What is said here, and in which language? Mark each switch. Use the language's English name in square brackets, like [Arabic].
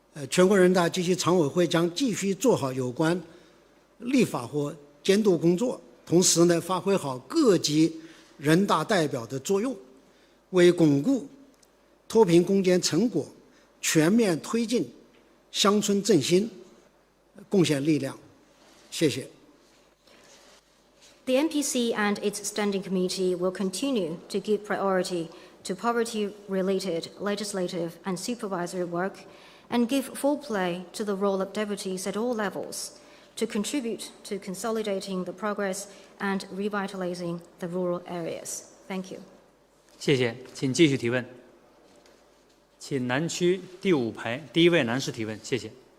[Chinese] 全国人大及其常委会将继续做好有关立法或监督工作，同时呢，发挥好各级人大代表的作用，为巩固脱贫攻坚成果、全面推进乡村振兴贡献力量。谢谢。 [English] The NPC and its standing committee will continue to give priority to poverty-related legislative and supervisory work and give full play to the role of deputies at all levels to contribute to consolidating the progress and revitalizing the rural areas. Thank you. [Chinese] 谢谢，请继续提问。请南区第5排第1位男士提问，谢谢。